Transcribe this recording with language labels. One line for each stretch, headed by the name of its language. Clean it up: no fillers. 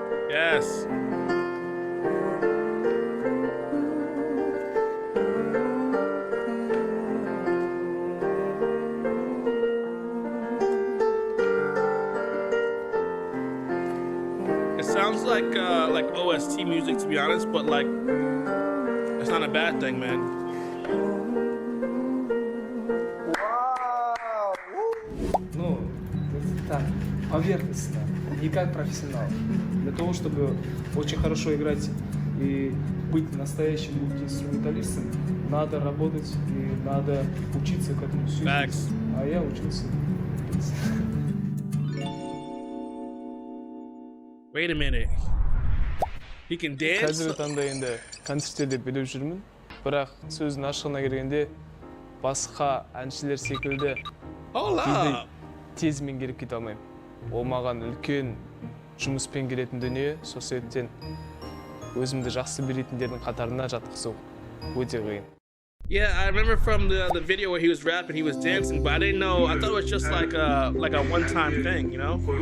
English: Yes. It sounds like OST music, to be honest, but like it's not a bad thing, man.
Russian: Ну, так, поверхностно, не как профессионал. Для того, чтобы очень хорошо играть и быть настоящим мультиинструменталистом, надо работать и надо учиться к этому всю жизнь. А я учился.
English: Wait a minute. He can dance?
Kazakh: Қазіргі таңда енді концерттерде билеп жүрмін. Бірақ сөздің ашығына келгенде басқа әншілер секілді
Spanish: Hola.
Kazakh: тез меңгеріп кете алмаймын. Ол маған үлкен жұмыспен келетін дүние, сол себептен өзімді жақсы білетіндердің қатарына жатқызу өте қиын.
English: Yeah, I remember from the video where he was rapping, he was dancing, but I didn't know. I thought it was just like a one-time thing, you know?